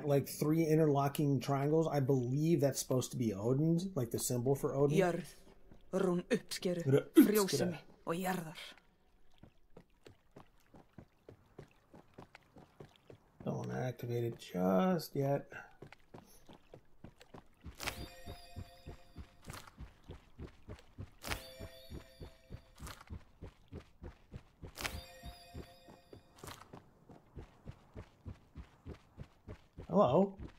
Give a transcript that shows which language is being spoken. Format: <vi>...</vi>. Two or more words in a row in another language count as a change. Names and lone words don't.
<en>like, 3 interlocking triangles, I believe that's supposed to be Odin's, like the symbol for Odin.</en> <is>Jörð, rún uppskeru, frjósemi og jarðar.</is> <en>Don't want to activate it just yet. Hello?</en>